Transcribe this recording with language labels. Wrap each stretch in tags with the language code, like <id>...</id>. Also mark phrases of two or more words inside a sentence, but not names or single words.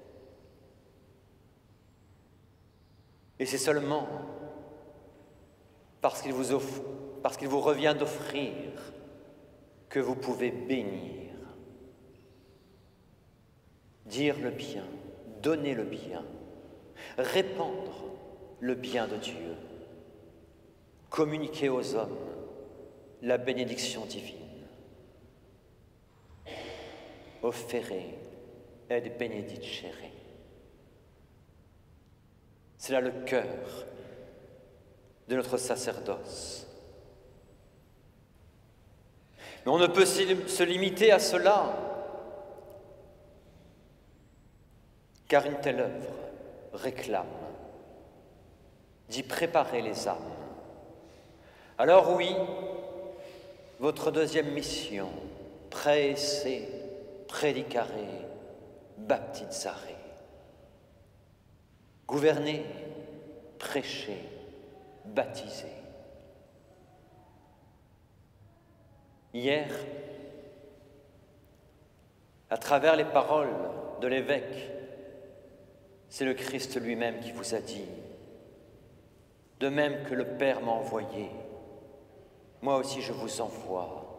<fr>Et c'est seulement parce qu'il vous revient d'offrir que vous pouvez bénir, dire le bien, donner le bien, répandre le bien de Dieu, communiquer aux hommes la bénédiction divine.</fr> <la>Offere et benedicere.</la> <fr>C'est là le cœur de notre sacerdoce. Mais on ne peut se limiter à cela, car une telle œuvre réclame d'y préparer les âmes. Alors oui, votre deuxième mission,</fr> <la>praese, predicare, baptizare.</la> <fr>Gouverner, prêcher, baptiser. Hier, à travers les paroles de l'évêque, c'est le Christ lui-même qui vous a dit, de même que le Père m'a envoyé, moi aussi je vous envoie.</fr>